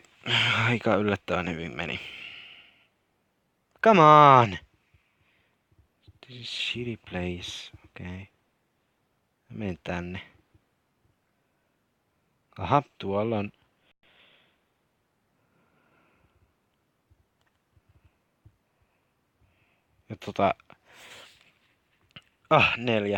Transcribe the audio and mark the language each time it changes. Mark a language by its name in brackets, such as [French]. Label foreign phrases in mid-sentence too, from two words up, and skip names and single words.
[Finnish] Aika yllättävän hyvin meni. [English] Come on! This is shitty place. [Finnish] Okei. Okay. Menen tänne. Aha, tuolla on. Ja 4.